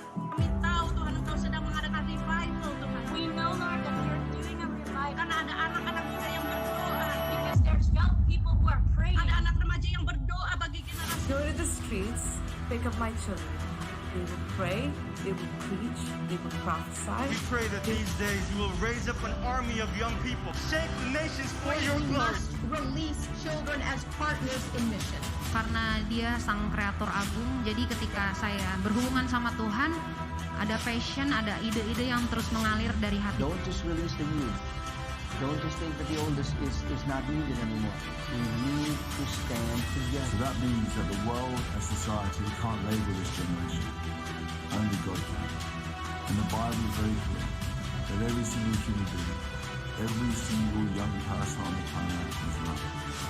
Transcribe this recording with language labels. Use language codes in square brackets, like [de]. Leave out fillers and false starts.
[id] Kami tahu Tuhan Engkau sedang mengadakan revival Tuhan. [en] We know Lord that you're doing a revival. [id] Karena ada anak-anak muda yang berdoa. [en] Because there's young people who are praying. [id] Ada anak remaja yang berdoa bagi generasi. [en] Go to the streets, pick up my children, They would pray, they would preach, they would prophesy. We pray that these days you will raise up an army of young people, shape the nations for your We glory. must release children as partners in mission. [id] Karena dia sang kreator agung, jadi ketika saya berhubungan sama Tuhan, ada passion, ada ide-ide yang terus mengalir dari hati. [en] Don't just release the youth. Don't just think that the oldest is not needed anymore. We need to stand together. That means that the world and society can't label this generation. Only God can. And the Bible is very clear that every single human being, every single young person on the planet is loved.